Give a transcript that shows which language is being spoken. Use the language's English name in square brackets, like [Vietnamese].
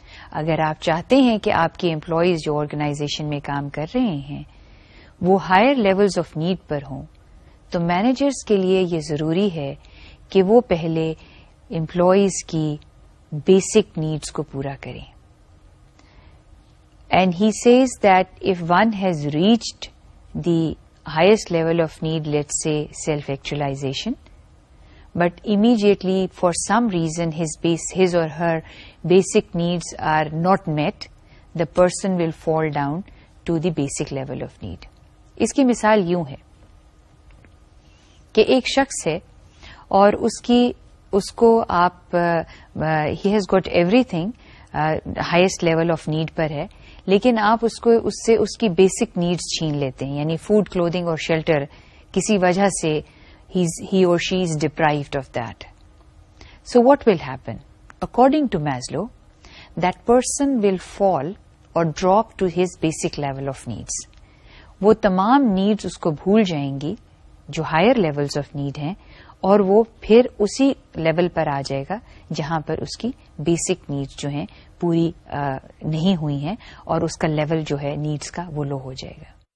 [Urdu] اگر آپ چاہتے ہیں کہ آپ کے امپلائیز جو آرگنائزیشن میں کام کر رہے ہیں وہ ہائر لیولز آف نیڈ پر ہوں تو مینیجرز کے لیے یہ ضروری ہے کہ وہ پہلے امپلائیز کی بیسک نیڈز کو پورا کریں. [English] And he says that if one has reached the highest level of need, let's say self-actualization, but immediately for some reason his or her basic needs are not met, the person will fall down to the basic level of need. [Urdu] اس کی مثال یوں ہے کہ ایک شخص ہے اور اس کو آپ [English] he has got everything, highest level of need [Urdu] پر ہے, لیکن آپ اس سے اس کی بیسک نیڈز چھین لیتے ہیں, یعنی فوڈ, کلودنگ اور شیلٹر کسی وجہ سے [English] he or she is deprived of that. So what will happen? According to Maslow, that person will fall or drop to his basic level of needs. [Urdu] وہ تمام نیڈز اس کو بھول جائیں گی جو ہائر لیولز آف نیڈ ہیں, اور وہ پھر اسی لیول پر آ جائے گا جہاں پر اس کی بیسک نیڈز جو ہیں پوری نہیں ہوئی ہیں, اور اس کا لیول جو ہے نیڈز کا وہ لو ہو جائے گا.